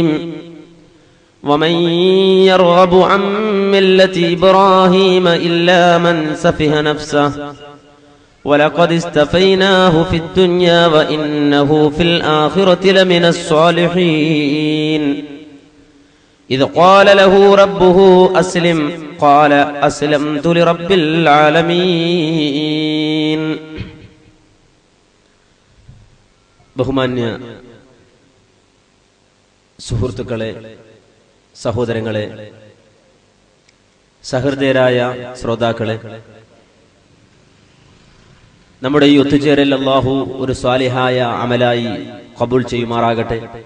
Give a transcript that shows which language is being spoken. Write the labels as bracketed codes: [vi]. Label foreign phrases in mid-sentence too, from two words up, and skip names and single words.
[ar] ومن يرغب عن ملة إبراهيم إلا من سفه نفسه ولقد استفيناه في الدنيا وإنه في الآخرة لمن الصالحين. إذ قال له ربه أسلم قال أسلمت لرب العالمين. [ml] ബഹുമാന്യ സുഹൃത്തുക്കളെ, സഹോദരങ്ങളെ, സഹൃദയരായ ശ്രോതാക്കളെ, നമ്മുടെ ഈ ഒത്തുചേരൽ അല്ലാഹു ഒരു സ്വാലിഹായ അമലായി ഖബൂൽ ചെയ്യുമാറാകട്ടെ.